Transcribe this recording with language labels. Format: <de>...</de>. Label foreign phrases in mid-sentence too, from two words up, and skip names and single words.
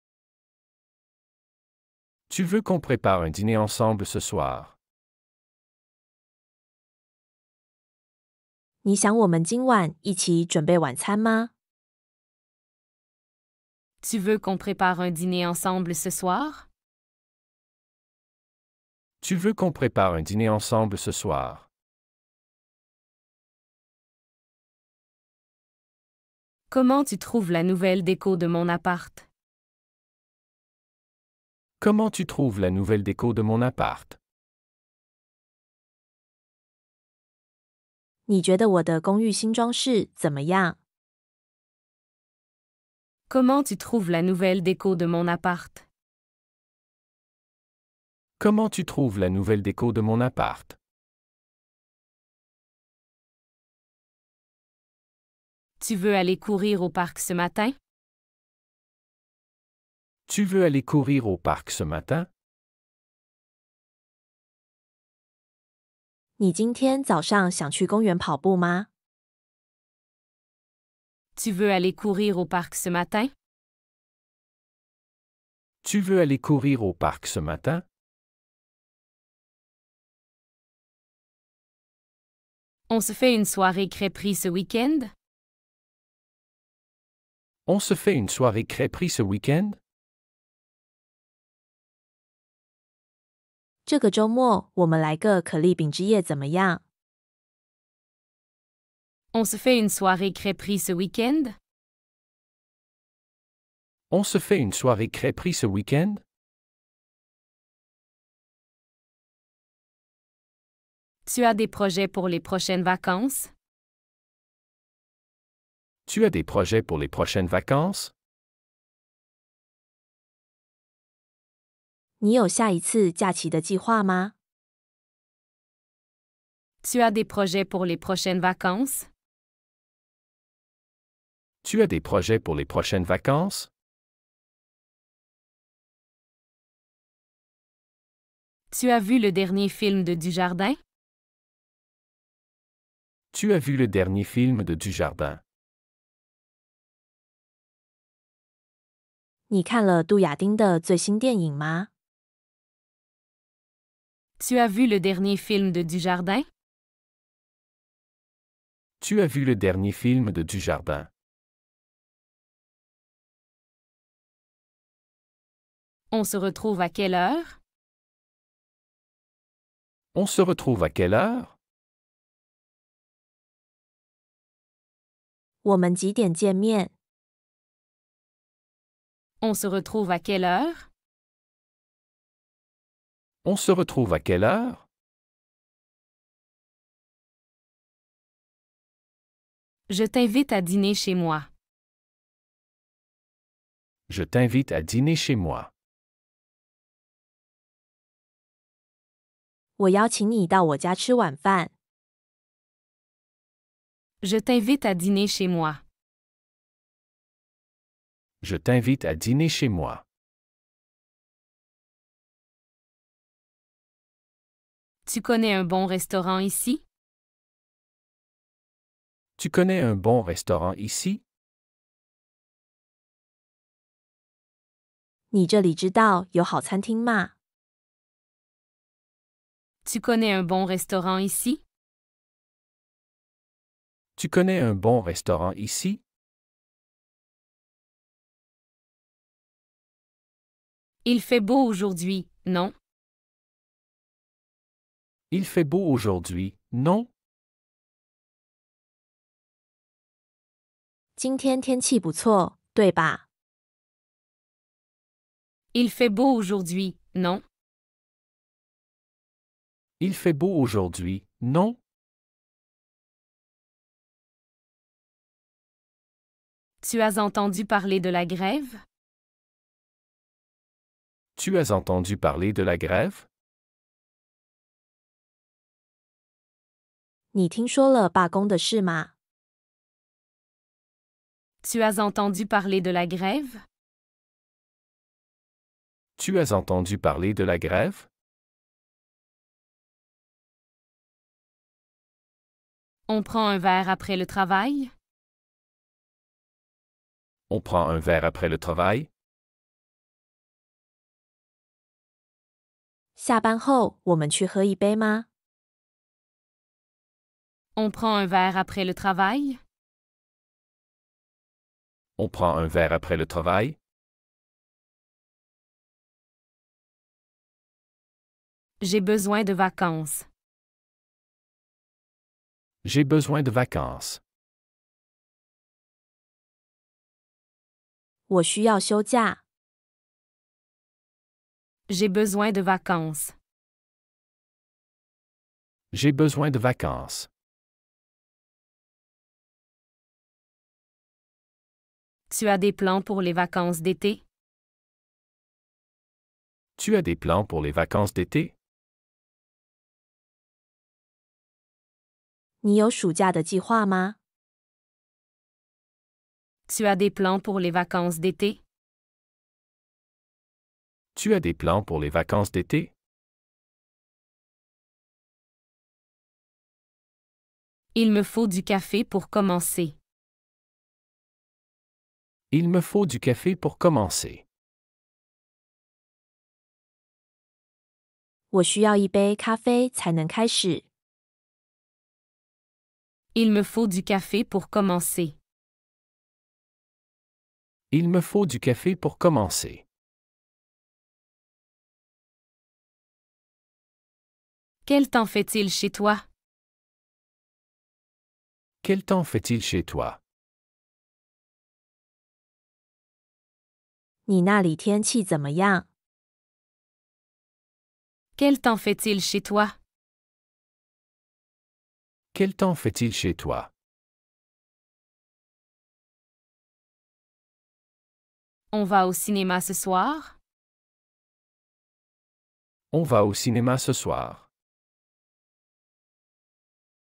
<fr>Tu veux qu'on prépare un dîner ensemble ce soir?</fr> <zh>你想我们今晚一起准备晚餐吗？</zh> <fr>Tu veux qu'on prépare un dîner ensemble ce soir? Tu veux qu'on prépare un dîner ensemble ce soir? Comment tu trouves la nouvelle déco de mon appart? Comment tu trouves la nouvelle déco de mon appart?</fr> <zh>你觉得我的公寓新装饰怎么样？</zh> <fr>Comment tu trouves la nouvelle déco de mon appart? Comment tu trouves la nouvelle déco de mon appart? Tu veux aller courir au parc ce matin? Tu veux aller courir au parc ce matin?</fr> <zh>你今天早上想去公园跑步吗？</zh> <fr>Tu veux aller courir au parc ce matin? Tu veux aller courir au parc ce matin? On se fait une soirée crêperie ce week-end? On se fait une soirée crêperie ce week-end?</fr> <zh>这个周末我们来个可丽饼之夜怎么样？</zh> <fr>On se fait une soirée crêperie ce week-end? On se fait une soirée crêperie ce week-end? Tu as des projets pour les prochaines vacances? Tu as des projets pour les prochaines vacances?</fr> <zh>你有下一次假期的计划吗？</zh> <fr>Tu as des projets pour les prochaines vacances? Tu as des projets pour les prochaines vacances? Tu as vu le dernier film de Dujardin? Tu as vu le dernier film de Dujardin?</fr> <zh>你看了杜亚丁的最新电影吗？</zh> <fr>Tu as vu le dernier film de Dujardin? Tu as vu le dernier film de Dujardin? On se retrouve à quelle heure? On se retrouve à quelle heure?</fr> <zh>我们几点见面？</zh> <fr>On se retrouve à quelle heure? On se retrouve à quelle heure? Je t'invite à dîner chez moi. Je t'invite à dîner chez moi.</fr> <zh>我邀请你到我家吃晚饭。</zh> <fr>Je t'invite à dîner chez moi. Je t'invite à dîner chez moi. Tu connais un bon restaurant ici? Tu connais un bon restaurant ici?</fr> <zh>你这里知道有好餐厅吗？</zh> <fr>Tu connais un bon restaurant ici? Tu connais un bon restaurant ici? Il fait beau aujourd'hui, non? Il fait beau aujourd'hui, non?</fr> <zh>今天天气不错，对吧？</zh> <fr>Il fait beau aujourd'hui, non? Il fait beau aujourd'hui, non? Tu as entendu parler de la grève? Tu as entendu parler de la grève?</fr> <zh>你听说了罢工的事吗？</zh> <fr>Tu as entendu parler de la grève? Tu as entendu parler de la grève? On prend un verre après le travail? On prend un verre après le travail?</fr> <zh>下班后我们去喝一杯吗？</zh> <fr>On prend un verre après le travail? On prend un verre après le travail? J'ai besoin de vacances. J'ai besoin de vacances.</fr> <zh>我需要休假。</zh> <fr>J'ai besoin de vacances. J'ai besoin de vacances. Tu as des plans pour les vacances d'été? Tu as des plans pour les vacances d'été?</fr> <zh>你有暑假的计划吗？</zh> <fr>Tu as des plans pour les vacances d'été? Tu as des plans pour les vacances d'été? Il me faut du café pour commencer. Il me faut du café pour commencer.</fr> <zh>我需要一杯咖啡才能开始。</zh> <fr>Il me faut du café pour commencer. Il me faut du café pour commencer. Quel temps fait-il chez toi? Quel temps fait-il chez toi?</fr> <zh>你那里天气怎么样？</zh> <fr>Quel temps fait-il chez toi? Quel temps fait-il chez toi? On va au cinéma ce soir? On va au cinéma ce soir.</fr>